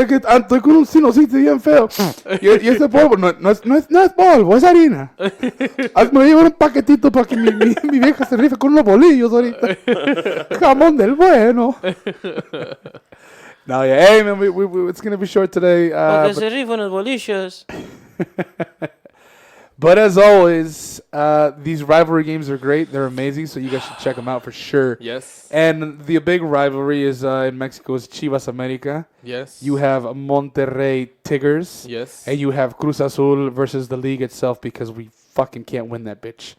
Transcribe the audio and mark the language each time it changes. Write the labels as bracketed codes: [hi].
[es] es que estoy con un sinusitis bien feo. Y este polvo no es polvo, es harina. Me llevo un paquetito para que mi vieja se rife con unos bolillos ahorita. Jamón del bueno. [en] No, yeah, hey man, we it's gonna be short today. [es] Porque se rifan los bolillos. [en] But as always, these rivalry games are great. They're amazing, so you guys should check them out for sure. Yes. And the big rivalry is in Mexico is Chivas America. Yes. You have Monterrey Tigers. Yes. And you have Cruz Azul versus the league itself because we fucking can't win that bitch.